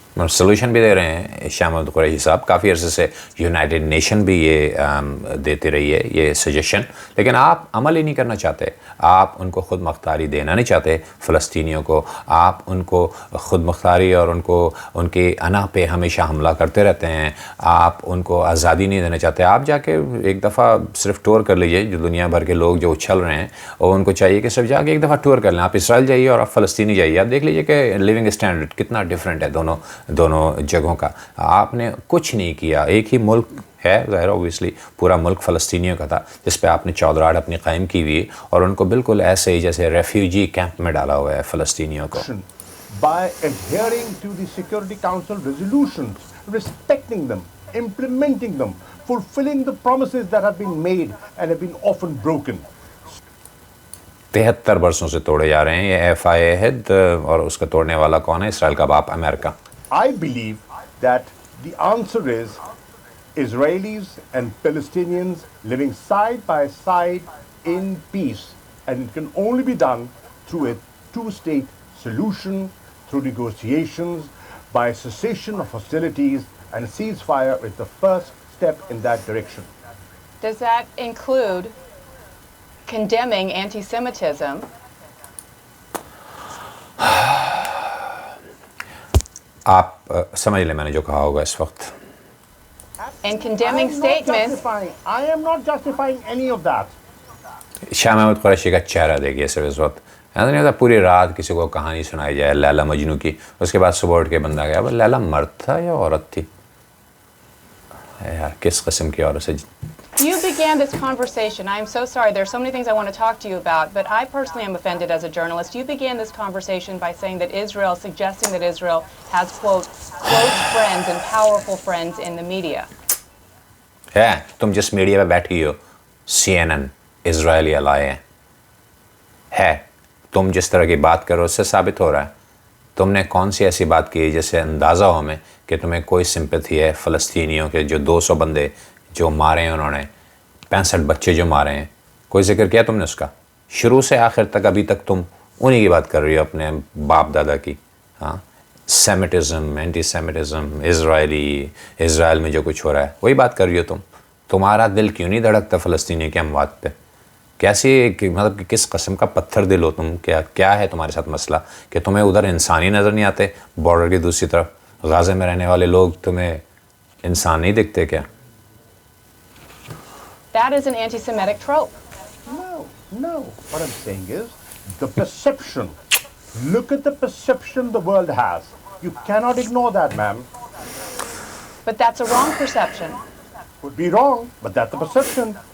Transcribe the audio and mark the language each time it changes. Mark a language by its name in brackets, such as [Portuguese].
[Urdu] Solution بھی دے رہے ہیں شاہ محمود قریشی صاحب. کافی عرصے سے یونائٹڈ نیشن بھی یہ دیتی رہی ہے یہ سجیشن, لیکن آپ عمل ہی نہیں کرنا چاہتے. آپ ان کو خود مختاری دینا نہیں چاہتے فلسطینیوں کو. آپ ان کو خود مختاری اور ان کو ان کی انا پہ ہمیشہ حملہ کرتے رہتے ہیں. آپ ان کو آزادی نہیں دینا چاہتے. آپ جا کے ایک دفعہ صرف ٹور کر لیجئے, جو دنیا بھر کے لوگ جو اچھل رہے ہیں, اور ان کو چاہیے کہ صرف جا کے ایک دفعہ ٹور کر لیں. آپ اسرائیل جائیے اور آپ فلسطینی جائیے, آپ دیکھ لیجئے کہ لیونگ اسٹینڈرڈ کتنا ڈفرینٹ ہے دونوں جگہوں کا. آپ نے کچھ نہیں کیا. ایک ہی ملک ہے ظاہر, اوبویسلی پورا ملک فلسطینیوں کا تھا, جس پہ آپ نے چودراہٹ اپنی قائم کی ہوئی, اور ان کو بالکل ایسے ہی جیسے ریفیوجی کیمپ میں ڈالا ہوا ہے فلسطینیوں کو. [English] by adhering to the Security Council resolutions, respecting them, implementing them, fulfilling the promises that have been made and have been often broken. [Urdu] 73 برسوں سے توڑے جا رہے ہیں. یہ FIA ہے اور اس کا توڑنے والا کون ہے؟ اسرائیل کا باپ امریکہ. [English] I believe that the answer is Israelis and Palestinians living side by side in peace, and it can only be done through a two-state solution, through negotiations, by cessation of hostilities, and ceasefire is the first step in that direction. Does that include condemning anti-Semitism? [Urdu] آپ سمجھ لیں میں نے جو کہا ہوگا اس وقت. [English] And condemning statements. I am not justifying any of that. [Urdu] Shah Mahmood Qureshi کا چہرہ دیکھیے صرف اس وقت. ایسا نہیں ہوتا پوری رات کسی کو کہانی سنائی جائے لیلا مجنو کی, اس کے بعد صبح اٹھ کے بندہ گیا اب لیلا مرد تھا یا عورت تھی؟ یار کس قسم کی عورت سے. [English] You began this conversation. I am so sorry. There are so many things I want to talk to you about, but I personally am offended as a journalist. You began this conversation by saying that Israel, suggesting that Israel has, quote, close friends and powerful friends in the media. [Urdu] ہے تم جس media پہ بیٹھی ہو CNN اسرائیلی الائے ہے, تم جس طرح کی بات کرو اس سے ثابت ہو رہا ہے تم نے کون سی ایسی بات کی جس سے اندازہ ہو ہمیں کہ تمہیں کوئی سمپتھی ہے فلسطینیوں کے جو 200 بندے جو مارے ہیں, انہوں نے 65 بچے جو مارے ہیں, کوئی ذکر کیا تم نے اس کا؟ شروع سے آخر تک ابھی تک تم انہی کی بات کر رہی ہو اپنے باپ دادا کی. ہاں سیمیٹزم, اینٹی سیمیٹزم, اسرائیل میں جو کچھ ہو رہا ہے وہی بات کر رہی ہو تم. تمہارا دل کیوں نہیں دھڑکتا فلسطینی کے اموات پہ؟ کیسی مطلب کہ کس قسم کا پتھر دل ہو تم؟ کیا ہے تمہارے ساتھ مسئلہ کہ تمہیں ادھر انسانی نظر نہیں آتے؟ بارڈر کی دوسری طرف غازے میں رہنے والے لوگ تمہیں انسان نہیں دکھتے کیا؟ [English] That is an anti-Semitic trope. No. What I'm saying is the perception. Look at the perception the world has. You cannot ignore that, ma'am. But that's a wrong perception. Could be wrong, but that's the perception.